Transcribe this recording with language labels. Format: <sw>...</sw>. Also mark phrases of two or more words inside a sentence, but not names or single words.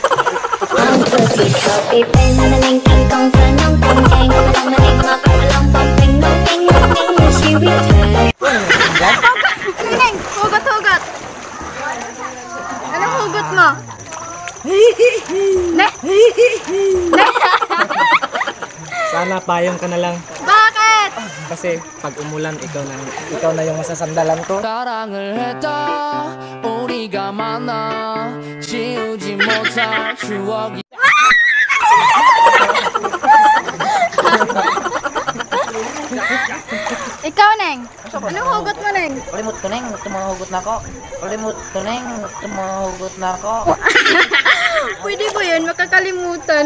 <tl>Neng, hugot! Anong hugot mo? Sana payong ka na lang. Bakit? Kasi pag umulan, ikaw na yung masasandalan ko.</tl> <ko>사랑을 했다 우리가 만나 지우지 못할 추억이</ko> <tl>Ikaw, Neng. Anong hugot mo, Neng? Ulimot ko neng, tumuhugot na ako. Ulimot ko neng, tumuhugot na ako. Pwede ba yun? Makakalimutan.</tl>